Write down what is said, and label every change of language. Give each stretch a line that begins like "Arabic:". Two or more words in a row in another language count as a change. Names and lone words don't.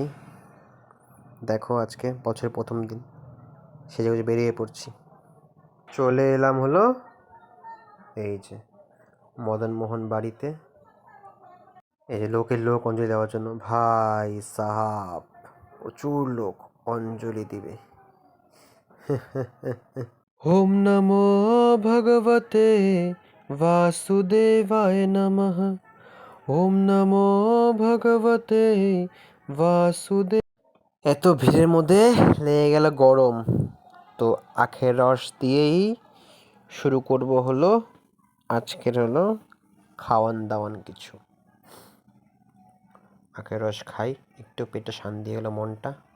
Bangla: দেখো আজকে বছরের প্রথম দিন, সেজে গুজে বেরিয়ে পড়ছি। চলে এলাম হলো এই যে মদন মোহন বাড়িতে। এই যে লোকের লোক অঞ্জলি দেওয়ার জন্য,
Hindi: भाई साहब
Bangla: প্রচুর লোক অঞ্জলি দিবে।
Sanskrit: ওম নমো ভগবতে বাসুদেবায় নমঃ। ওম নমো ভগবতে বাসুদেব।
Bangla: এত ভিড়ের মধ্যে লেগে গেল গরম, তো আখের রস দিয়েই শুরু করব হলো আজকের হলো খাওয়ান দাওয়ান কিছু। আখের রস খাই, একটু পেটে শান্তি হলো, মনটা।